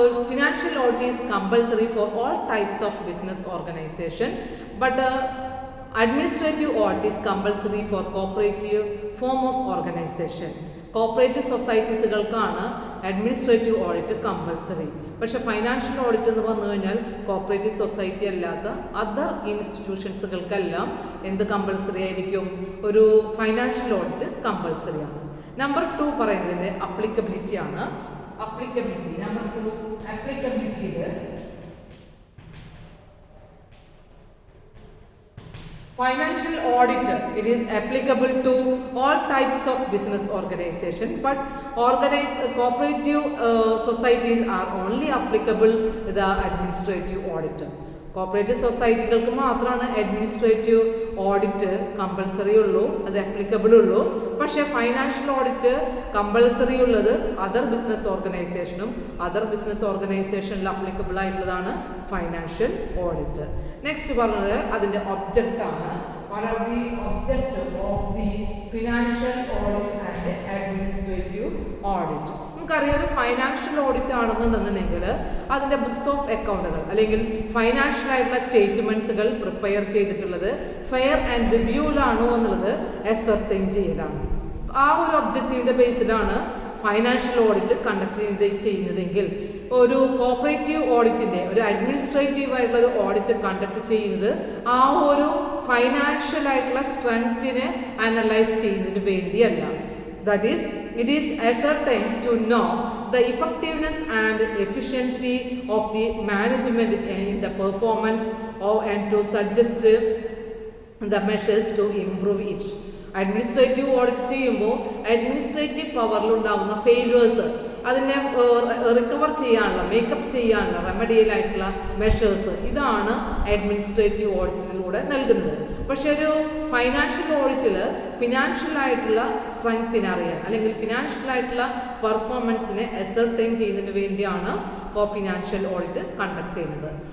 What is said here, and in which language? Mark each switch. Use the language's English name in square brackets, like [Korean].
[English] Financial audit is compulsory for all types of business organization, but administrative audit is compulsory for cooperative form of organization. [Malayalam] Cooperative സൊസൈറ്റീസുകൾക്കാണ് administrative audit compulsory. പക്ഷേ financial audit എന്ന് പറഞ്ഞു കഴിഞ്ഞാൽ cooperative society അല്ലാത്ത other ഇൻസ്റ്റിറ്റ്യൂഷൻസുകൾക്കെല്ലാം എന്ത് compulsory ആയിരിക്കും? ഒരു financial audit compulsory ആണ്. Number 2 പറയുന്നതിൻ്റെ അപ്ലിക്കബിലിറ്റി ആണ്. [English] Applicability. Number 2, applicability. Financial audit, it is applicable to all types of business organization, but cooperative societies are only applicable to the administrative audit. [Malayalam] Cooperative സൊസൈറ്റികൾക്ക് മാത്രമാണ് administrative audit compulsory ഉള്ളൂ, അത് applicable ഉള്ളൂ. പക്ഷേ financial audit compulsory ഉള്ളത് other business ഓർഗനൈസേഷനും, other business ഓർഗനൈസേഷനിൽ applicable ആയിട്ടുള്ളതാണ് financial audit. Next പറഞ്ഞത് അതിൻ്റെ ഒബ്ജക്റ്റ് ആണ്. [English] What are the objective of the financial audit and administrative audit? [Malayalam] നമുക്കറിയാം ഒരു ഫൈനാൻഷ്യൽ ഓഡിറ്റ് ആണെന്നുണ്ടെന്നുണ്ടെങ്കിൽ അതിൻ്റെ ബുക്സ് ഓഫ് അക്കൗണ്ടുകൾ അല്ലെങ്കിൽ ഫൈനാൻഷ്യൽ ആയിട്ടുള്ള സ്റ്റേറ്റ്മെൻറ്റ്സുകൾ പ്രിപ്പയർ ചെയ്തിട്ടുള്ളത് ഫെയർ ആൻഡ് റിവ്യൂലാണോ എന്നുള്ളത് അസർട്ടൈൻ ചെയ്യലാണ്. ആ ഒരു ഒബ്ജക്റ്റീവിൻ്റെ ബേസിലാണ് ഫൈനാൻഷ്യൽ ഓഡിറ്റ് കണ്ടക്ട് ചെയ്യുന്നതെങ്കിൽ ഒരു കോപ്പറേറ്റീവ് ഓഡിറ്റിൻ്റെ ഒരു അഡ്മിനിസ്ട്രേറ്റീവ് ആയിട്ടുള്ള ഒരു ഓഡിറ്റ് കണ്ടക്ട് ചെയ്യുന്നത് ആ ഒരു ഫൈനാൻഷ്യൽ ആയിട്ടുള്ള സ്ട്രെങ്തിനെ അനലൈസ് ചെയ്യുന്നതിന് വേണ്ടിയല്ല. [English] That is it is ascertained to know the effectiveness and efficiency of the management in the performance and to suggest the measures to improve it. [Malayalam] Administrative audit ചെയ്യുമ്പോൾ administrative പവറിലുണ്ടാകുന്ന failures അതിനെ recover ചെയ്യാനുള്ള makeup ചെയ്യാനുള്ള remedial ആയിട്ടുള്ള measures ഇതാണ് administrative ഓഡിറ്റിലൂടെ നൽകുന്നത്. പക്ഷേ ഒരു financial ഓഡിറ്റിൽ financial ആയിട്ടുള്ള സ്ട്രെങ്ത്തിനെ അറിയാൻ അല്ലെങ്കിൽ ഫിനാൻഷ്യൽ ആയിട്ടുള്ള പെർഫോമൻസിനെ അസർട്ടൈൻ ചെയ്യുന്നതിന് വേണ്ടിയാണ് ഫിനാൻഷ്യൽ ഓഡിറ്റ് കണ്ടക്ട് ചെയ്യുന്നത്.